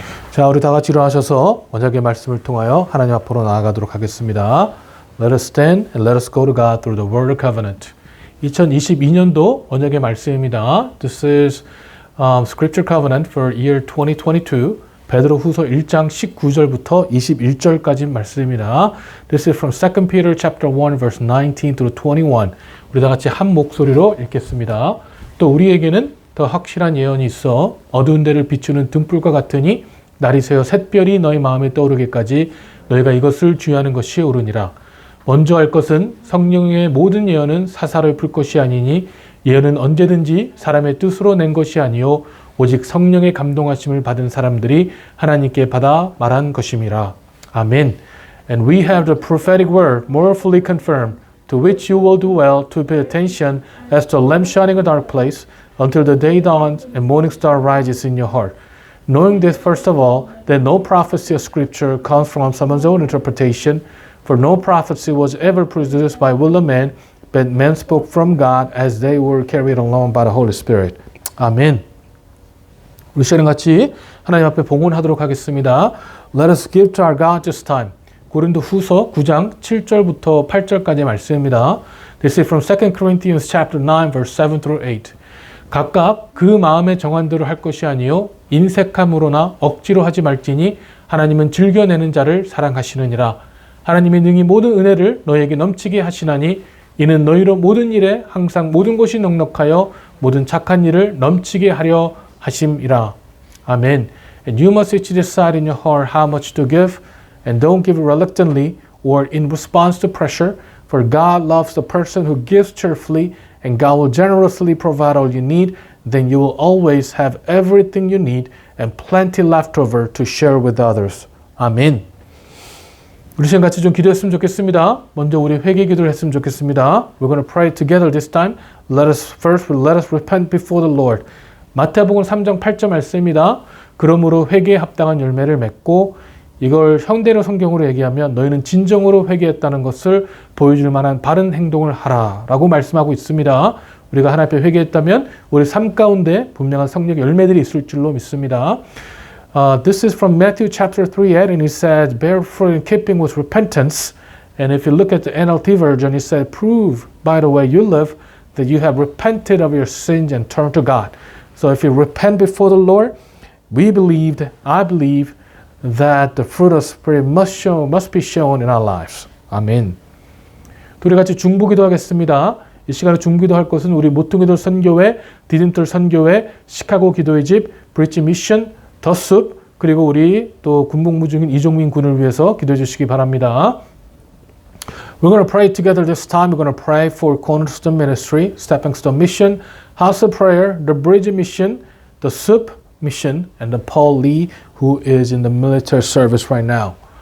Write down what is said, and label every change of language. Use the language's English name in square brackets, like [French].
[Korean] 자, 우리 다 같이 일어나셔서 언약의 말씀을 통하여 하나님 앞으로 나아가도록 하겠습니다. [English] Let us stand and let us go to God through the word of covenant. [Korean] 2022년도 언약의 말씀입니다. [English] This is Scripture Covenant for year 2022. [Korean] 베드로 후서 1장 19절부터 21절까지 말씀입니다. [English] This is from 2 Peter chapter 1 verse 19 through 21. [Korean] 우리 다 같이 한 목소리로 읽겠습니다. 또 우리에게는 더 확실한 예언이 있어 어두운 데를 비추는 등불과 같으니 날이 새어 샛별이 너희 마음에 떠오르기까지 너희가 이것을 주의하는 것이 옳으니라. 먼저 할 것은 성령의 모든 예언은 사사를 풀 것이 아니니 예언은 언제든지 사람의 뜻으로 낸 것이 아니요 오직 성령의 감동하심을 받은 사람들이 하나님께 받아 말한 것임이라. 아멘. [English] And we have the prophetic word more fully confirmed, to which you will do well to pay attention as to a lamp shining in a dark place until the day dawns and morning star rises in your heart. Knowing this, first of all, that no prophecy of Scripture comes from someone's own interpretation, for no prophecy was ever produced by will of man, but men spoke from God as they were carried along by the Holy Spirit. [Korean] 아멘. 우리 시간 같이 하나님 앞에 봉헌하도록 하겠습니다. [English] Let us give to our God this time. [Korean] 고린도 후서 9장 7절부터 8절까지의 말씀입니다. [English] This is from 2 Corinthians chapter 9 verse 7 through 8. [Korean] 각각 그 마음에 정한 대로 할 것이 아니요 인색함으로나 억지로 하지 말지니 하나님은 즐겨내는 자를 사랑하시느니라. 하나님이 능히 모든 은혜를 너희에게 넘치게 하시나니 이는 너희로 모든 일에 항상 모든 것이 넉넉하여 모든 착한 일을 넘치게 하려 하심이라. 아멘. [English] And you must each decide in your heart how much to give, and don't give reluctantly or in response to pressure, for God loves the person who gives cheerfully, and God will generously provide all you need. Then you will always have everything you need and plenty left over to share with others. [Korean] 아멘. 우리 시간 같이 좀 기도했으면 좋겠습니다. 먼저 우리 회개 기도를 했으면 좋겠습니다. [English] We're going to pray together this time. Let us repent before the Lord. [Korean] 마태복음 3장 8절 말씀입니다. 그러므로 회개에 합당한 열매를 맺고, 이걸 형대로 성경으로 얘기하면 너희는 진정으로 회개했다는 것을 보여줄 만한 바른 행동을 하라 라고 말씀하고 있습니다. 우리가 하나님 앞에 회개했다면 우리 삶 가운데 분명한 성령의 열매들이 있을 줄로 믿습니다. [English] This is from Matthew chapter 3:8, and it says, bear fruit in keeping with repentance. And if you look at the NLT version, it said, prove by the way you live that you have repented of your sins and turned to God. So if you repent before the Lord, I believe that the fruit of Spirit must be shown in our lives. [Korean] 아멘. 우리 같이 중보기도 하겠습니다. 이 시간에 중보기도 할 것은 우리 모퉁이돌 선교회, 디딤돌 선교회, 시카고 기도의 집, 브릿지 미션, 더 숲, 그리고 우리 또 군복무 중인 이종민 군을 위해서 기도해 주시기 바랍니다. [English] We're going to pray together this time. We're going to pray for Cornerstone Ministry, Stepping Stone Mission, House of Prayer, the Bridge Mission, the SUP Mission, and the Paul Lee, who is in the military service right now.